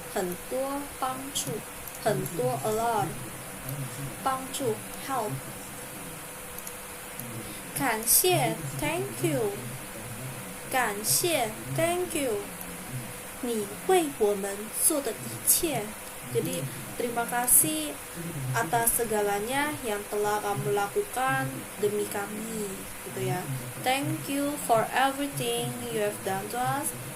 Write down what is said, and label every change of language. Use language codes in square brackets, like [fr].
[zh] 很多帮助，很多 [en] a lot， [zh] 帮助 help。感谢 [en] thank you， [id] 感谢 thank you， [zh] 你为我们做的一切， [id] jadi terima kasih atas segalanya yang telah kamu lakukan demi kami gitu ya. [en] Thank you for everything you have done to us.